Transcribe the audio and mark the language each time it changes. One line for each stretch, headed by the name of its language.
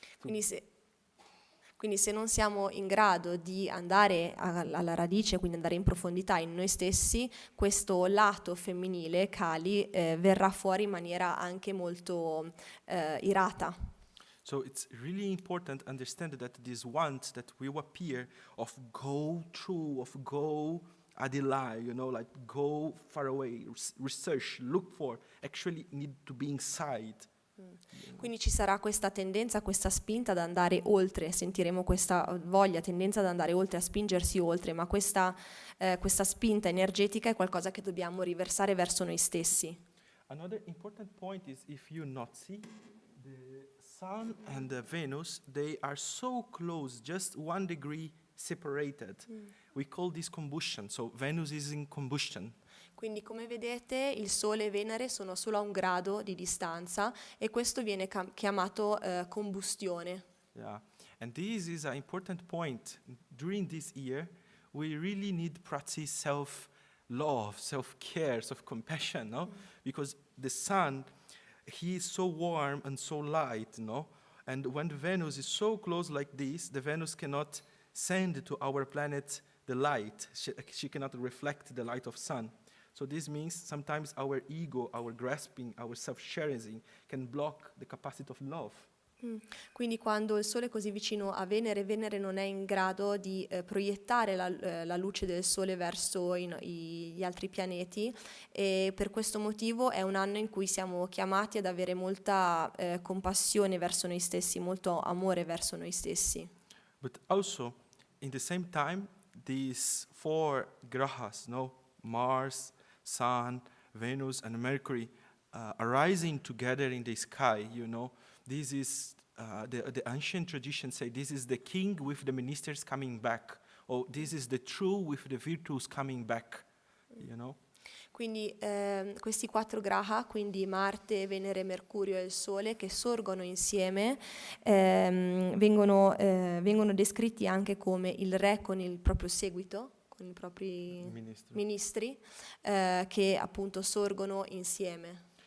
Italian: Quindi se non siamo in grado di andare alla radice, quindi andare in profondità in noi stessi, questo lato femminile, Kali, verrà fuori in maniera anche molto irata.
English: So it's really important to understand that this want that will appear of go through, of go adilai, you know, like go far away, research, look for, actually need to be inside.
Italian: Quindi ci sarà questa tendenza, questa spinta ad andare oltre, sentiremo questa voglia, tendenza ad andare oltre, a spingersi oltre, ma questa spinta energetica è qualcosa che dobbiamo riversare verso noi stessi.
English: Another important point is if you not see the Sun and the Venus, they are so close, just 1 degree separated. We call this combustion. So Venus is in combustion.
Italian: Quindi come vedete il Sole e Venere sono solo a 1 grado di distanza e questo viene chiamato combustione.
English: Yeah, and this is an important point. During this year, we really need practice self-love, self-care, self-compassion, no? Because the sun, he is so warm and so light, no? And when Venus is so close like this, the Venus cannot send to our planet the light. She cannot reflect the light of sun. So this means sometimes our ego, our grasping, our self-cherishing can block the capacity of love.
Italian: Quindi quando il Sole è così vicino a Venere, Venere non è in grado di proiettare la luce del Sole verso gli altri pianeti, e per questo motivo è un anno in cui siamo chiamati ad avere molta compassione verso noi stessi, molto amore verso noi stessi.
English: But also, in the same time, these four grahas, no, Mars, Sun, Venus, and Mercury, arising together in the sky, this is the ancient tradition say this is the king with the ministers coming back, or this is the true with the virtues coming back,
Italian: Quindi questi 4 graha, quindi Marte, Venere, Mercurio e il Sole, che sorgono insieme, vengono descritti anche come il re con il proprio seguito, con i propri ministri, che appunto sorgono insieme.